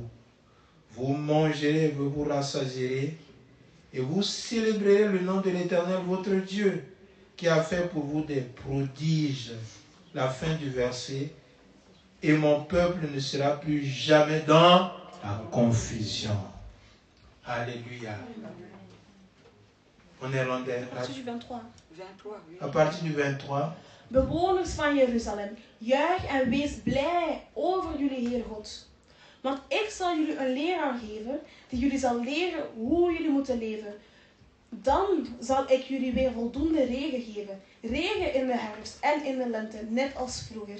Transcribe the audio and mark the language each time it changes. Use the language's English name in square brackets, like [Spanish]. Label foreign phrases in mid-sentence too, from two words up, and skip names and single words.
[French] Vous mangerez, vous vous rassasierez, et vous célébrerez le nom de l'Éternel, votre Dieu, qui a fait pour vous des prodiges. La fin du verset. Et mon peuple ne sera plus jamais dans la confusion. Alléluia. On est rendu À partir du 23. à partir du 23. [Dutch] Bewoners van Jeruzalem, juich en wees blij over jullie Heer God. Want ik zal jullie een leraar geven, die jullie zal leren hoe jullie moeten leven. Dan zal ik jullie weer voldoende regen geven. Regen in de herfst en in de lente, net als vroeger.